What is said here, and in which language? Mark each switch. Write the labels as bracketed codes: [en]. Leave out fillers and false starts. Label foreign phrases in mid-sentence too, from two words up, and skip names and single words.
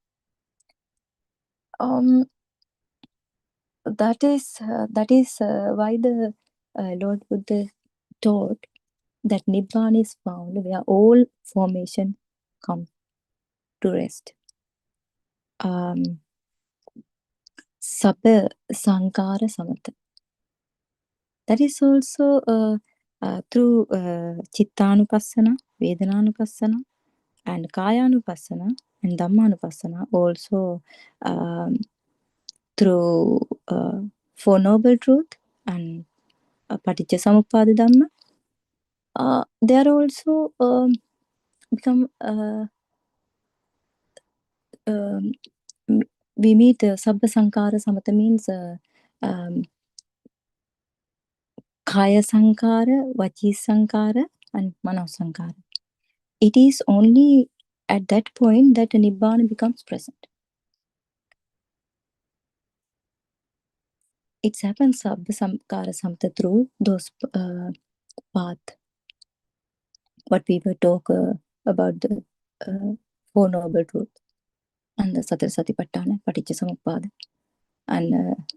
[en] That is why the Lord Buddha taught that nibbana is found where all formation come to rest. [pi] Sabha sankara samatha. [en] That is also through chittanupassana, vedananupassana, and kayanupassana, and dhammanupassana, also through Four Noble Truth and [pi] Paticca Samuppada Dhamma. [en] They are also become we meet [pi] Sabha Sankara Samatha [en] means [pi] Kaya Sankara, Vachi Sankara, [en] and [pi] Mano Sankara. [en] It is only at that point that Nibbana becomes present. It happens [pi] Sabha Sankara Samatha [en] through those path. What we were talk about the Four Noble Truth and the [pi] Satara Satipatthana, Paticca Samuppada, [en] and